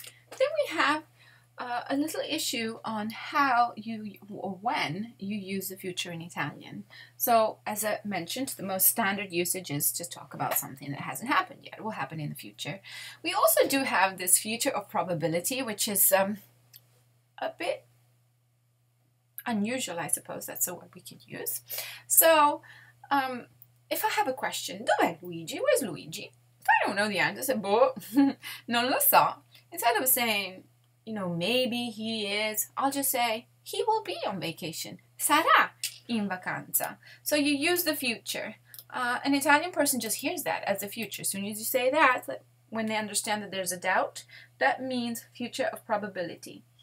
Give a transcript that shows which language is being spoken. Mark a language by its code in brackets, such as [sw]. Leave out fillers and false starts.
[en] Then we have a little issue on how or when you use the future in Italian. So, as I mentioned, the most standard usage is to talk about something that hasn't happened yet. It will happen in the future. We also do have this future of probability, which is a bit unusual, I suppose. That's a word we could use. So, if I have a question, [it] dov'è Luigi? [en] Where's Luigi? If I don't know the answer, I say, [it] boh, non lo so. [en] Instead of saying, you know, maybe he is, I'll just say, he will be on vacation. [it] Sarà in vacanza. [en] So you use the future. An Italian person just hears that as the future. As soon as you say that, when they understand that there's a doubt, that means future of probability.